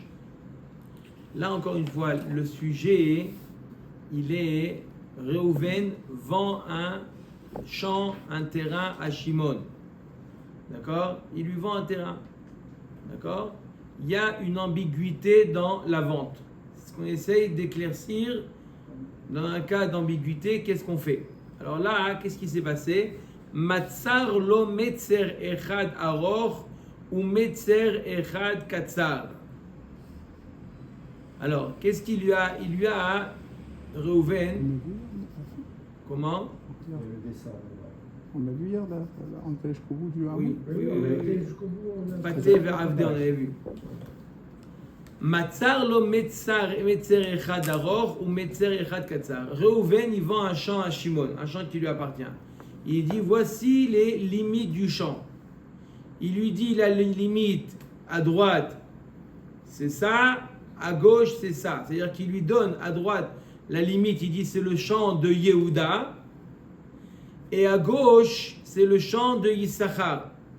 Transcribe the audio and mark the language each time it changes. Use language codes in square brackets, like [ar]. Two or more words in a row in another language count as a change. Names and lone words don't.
[fr] Là, encore une fois, le sujet, il est Réhouven vend un champ, un terrain à Shimon. D'accord? Il lui vend un terrain. D'accord? Il y a une ambiguïté dans la vente. C'est ce qu'on essaye d'éclaircir. Dans un cas d'ambiguïté, qu'est-ce qu'on fait? Alors là, qu'est-ce qui s'est passé? [he] מצר לו מצר אחד ארוך ומצר אחד קצר. [fr] Alors, qu'est-ce qu'il lui a? Il lui a Réhouven. Comment? On a vu hier, là, on était jusqu'au bout du hameau. Oui, on a été jusqu'au bout. Paté vers Avdé, on avait vu. [he] מצר לו מצר אחד ארוך ומצר אחד קצר. [fr] Réhouven, il vend un champ à Shimon, un champ qui lui appartient. Il dit, voici les limites du champ. Il lui dit, la limite à droite, c'est ça, à gauche, c'est ça. C'est-à-dire qu'il lui donne à droite la limite, il dit, c'est le champ de Yehuda, et à gauche, c'est le champ de Yissachar.